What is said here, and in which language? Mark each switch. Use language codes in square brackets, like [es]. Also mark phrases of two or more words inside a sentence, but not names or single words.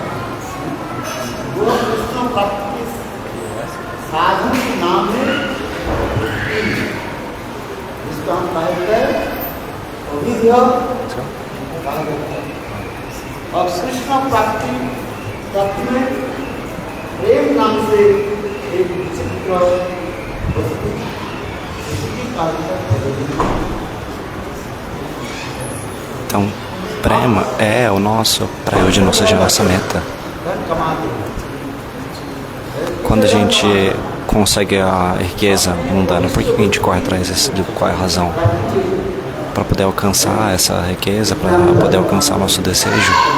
[hi] वो कृष्ण प्राप्ति साधन के नाम है जिसका हम कहते हैं अभिधेय। और कृष्ण प्राप्ति में प्रेम नाम से एक विचित्र वस्तु इसकी कार्य। [pt] Então, Prema é o nosso Prayojana, ou seja, a nossa meta. Quando a gente consegue a riqueza mundana, por que a gente corre atrás disso? Qual é a razão? Para poder alcançar essa riqueza, para poder alcançar nosso desejo.